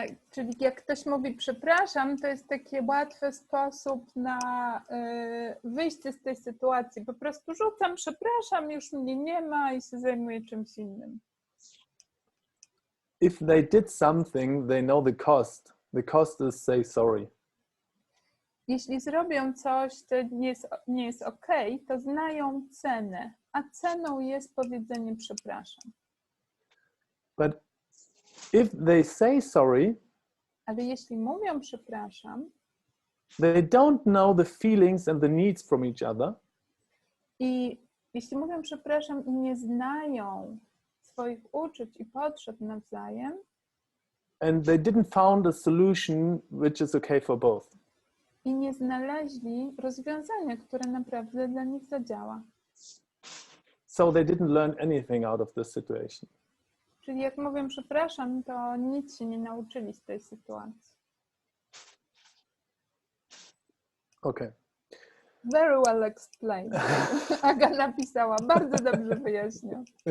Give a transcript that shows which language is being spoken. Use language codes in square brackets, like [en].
[pl] czyli jak ktoś mówi przepraszam, to jest taki łatwy sposób na wyjście z tej sytuacji. Po prostu rzucam przepraszam, już mnie nie ma i się zajmuję czymś innym. [en] If they did something, they know the cost. The cost is say sorry. [pl] Jeśli zrobią coś, co nie jest okej, to znają cenę, a ceną jest powiedzenie przepraszam. [en] But if they say sorry, [pl] ale jeśli mówią przepraszam, [en] they don't know the feelings and the needs from each other. [pl] I jeśli mówią przepraszam i nie znają swoich uczuć i potrzeb nawzajem, [en] and they didn't found a solution which is okay for both. [pl] I nie znaleźli rozwiązania, które naprawdę dla nich zadziała. [en] So they didn't learn anything out of this situation. [pl] Czyli jak mówię przepraszam, to nic się nie nauczyli z tej sytuacji. [en] Okay. Very well explained. [pl] Aga napisała, bardzo dobrze wyjaśnił.